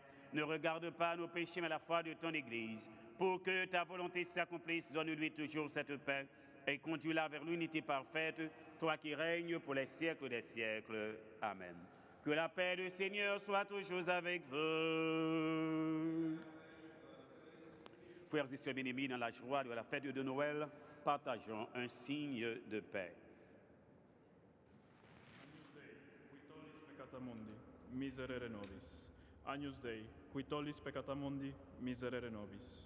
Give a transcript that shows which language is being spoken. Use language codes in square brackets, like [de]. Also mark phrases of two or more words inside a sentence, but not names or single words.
[fr] Ne regarde pas nos péchés, mais la foi de ton Église. Pour que ta volonté s'accomplisse, donne-lui toujours cette paix et conduis-la vers l'unité parfaite, toi qui règnes pour les siècles des siècles. Amen. Que la paix du Seigneur soit toujours avec vous. Frères et sœurs bien-aimés, dans la joie de la fête de Noël, partageons un signe de paix. [la] Peccata mundi, miserere nobis. Agnus Dei, qui tollis peccata mundi, miserere nobis.